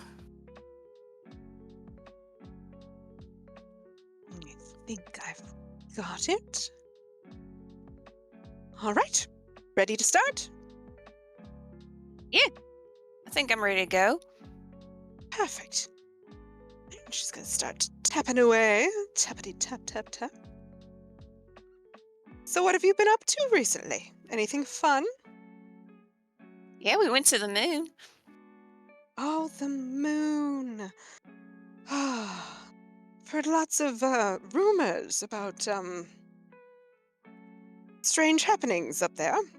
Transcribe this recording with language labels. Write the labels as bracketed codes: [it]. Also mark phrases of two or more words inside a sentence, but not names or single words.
[en] I think I've got it. All right. Ready to start? Yeah. I think I'm ready to go. Perfect. I'm just going to start tapping away. Tappity tap, tap, tap. So what have you been up to recently? Anything fun? Yeah, we went to the moon. Oh, the moon. Heard lots of rumors about strange happenings up there.